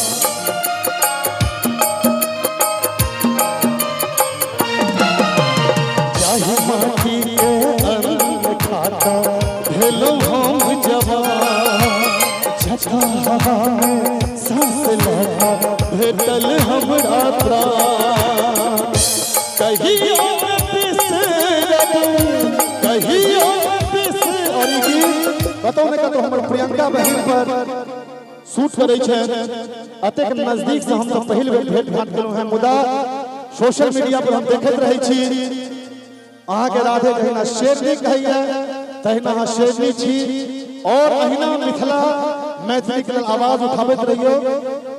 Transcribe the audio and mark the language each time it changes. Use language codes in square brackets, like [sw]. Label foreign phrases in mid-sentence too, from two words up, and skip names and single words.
[mai] चाहे माटी के अन्न खाता भेलो हम जवान जता हवा में सांस लेता भेटल हमरा प्राण कहियो बिसरब कहियो और बताओ ने कतो हमर प्रियंका बहन पर शूट करै छै अतेक नजदीक से हम सब पहिल बेर भेंट घाट केलहुं हैं मुदा [en] social media [mai] पर हम देखैत रहै छी अहाँ के राधे कहिना शेरनी कहैया तहिना अहाँ शेरनी छी और अहिना मिथिला मैथिली के आवाज उठाबैत रहियो।